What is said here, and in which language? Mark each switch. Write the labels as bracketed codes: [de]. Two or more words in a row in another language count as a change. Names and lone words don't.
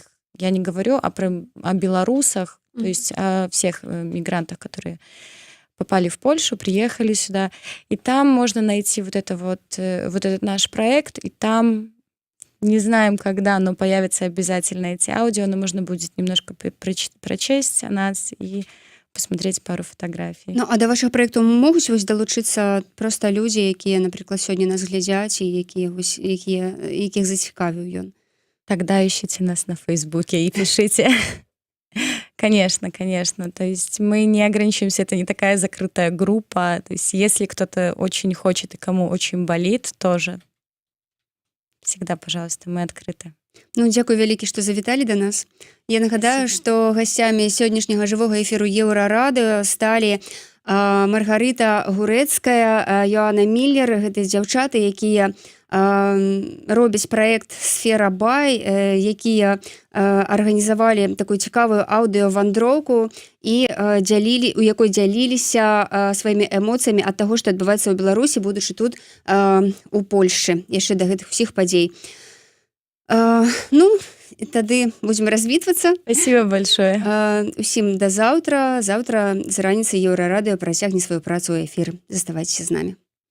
[ru] Я не говорю о белорусах, то есть о всех мигрантах, которые попали в Польшу, приехали сюда. И там можно найти вот этот наш проект, и там не знаем, когда, но появятся обязательно эти аудио, но можно будет немножко прочесть о нас и посмотреть пару фотографій. [be] Ну, а да вашага праекту могуць далучыцца проста людзі, якія, напрыклад, сёння нас глядзяць і якіх зацікавіў ён? [ru] Тогда ищите нас на Фейсбуке и пишите. Конечно, конечно. То есть мы не ограничиваемся, это не такая закрытая группа. То есть если кто-то очень хочет и кому очень болит, тоже всегда, пожалуйста, мы открыты. [be] Ну, дзякуй вялікі, што завіталі да нас. Я нагадаю, што гасцямі сённяшняга жывога эфіру Еўрарадыё сталі Маргарыта Гурэцкая, Йоанна Міллер, гэта дзяўчаты, якія робяць праект «Сфера Бай», якія арганізавалі такую цікавую аўдыёвандроўку і у якой дзяліліся сваімі эмоцыямі ад таго, што адбываецца ў Беларусі, будучы тут у Польшчы яшчэ да гэтых усіх падзей. Ну, тады будзем развітвацца. [ru] Спасибо большое. [be] Усім да заўтра. Заўтра з раніцы Еўрарадыё працягне сваю працу ў эфір. Заставайцеся з намі.